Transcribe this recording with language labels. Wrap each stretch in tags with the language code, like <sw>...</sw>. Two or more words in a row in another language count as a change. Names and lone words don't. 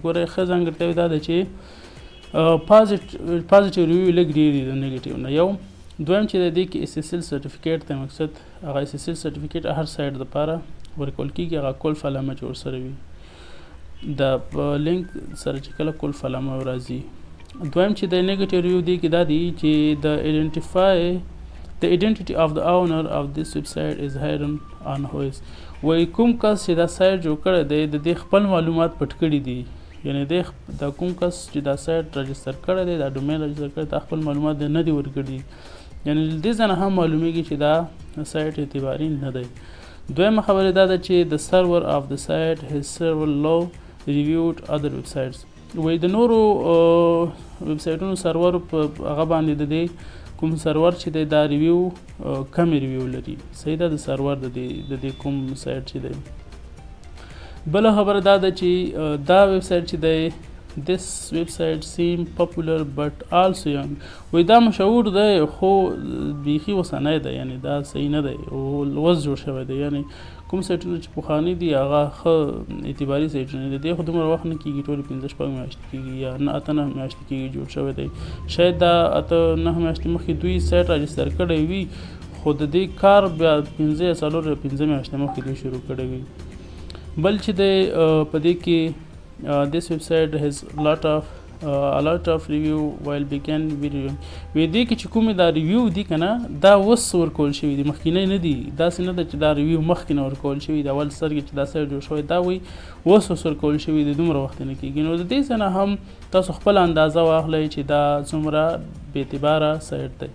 <ps>ګورئ ښه ځانګړتیاوې دا ده چې</ps> <en>positive review</en> <ps>لږ ډېر دي د نیګیټیو نه. یو دویم چې د دې کې</ps> <en>SSL certificate</en> <ps>ته مقصد هغه</ps> <en>SSL certificate</en> <ps>هر سایټ دپاره ورکول کېږي، هغه کولف علامه چې ورسره وي د لینک سره چې کله کولف علامه راځي. دویم چې د</ps> <en>negative review</en> <ps>دی کې دا دی چې</ps> <en>the identity of the owner of this website is hidden on whois.</en> <ps>وایي کوم کس چې دا سایټ جوړ کړی دی د دې خپل معلومات پټ کړي دي، یعنې دا کوم کس چې دا سایټ رجسټر کړی دی دا ډومین رجسټر کړی دا خپل معلومات دی نه دي ورکړي، یعنې دې ځای نه هم معلومیږي چې دا سایټ اعتباري نه دی. دویمه خبره دا ده چې</ps> <en>the server of the site has several low reviewed other websites.</en> <ps>وایي د نورو ویبسایټونو سرور په هغه باندې د دې کوم سرور چې دی دا ریویو کمې ریویو لري. صحیح ده. د سرور د دې کوم سایټ چې دی. بله خبره دا ده چې دا ویبسایټ چې دی</ps> <en>this website seem popular but also young.</en> <ps>وایي دا مشهور دی خو بیخي اوسنی دی، یعنې دا صحیح نه دی او اوس جوړ شوی دی. یعنې کوم سایټونه چې پخواني دي هغه ښه اعتباري سایټونه دي. دې خو دومره وخت نه کېږي، ټولې 15-16 میاشتې کېږي یا 8-9 میاشتې کېږي جوړ شوی دی. شاید دا 8-9 میاشتې مخکې دوی سایټ رجسټر کړی وي خو د دې کار بیا 5 میاشتې مخکې دوی شروع کړی وي. بل چې دی په دې کې</ps> <en>this website has a lot of review while began video.</en> <ps>وی دې کې چې کومې دا ریویو دي که نه دا اوس ورکول شوي دي، مخکینی نه دي. داسې نه ده چې دا ریویو مخکې نه ورکول شوي د اول سر کې چې دا سایټ جوړ شوی دا وایي اوس ورکول شوي دي، دومره وخت نه کېږي. نو د دې ځای نه هم تاسو خپل اندازه واخلئ چې دا څومره بې اعتباره سایټ دی.</ps>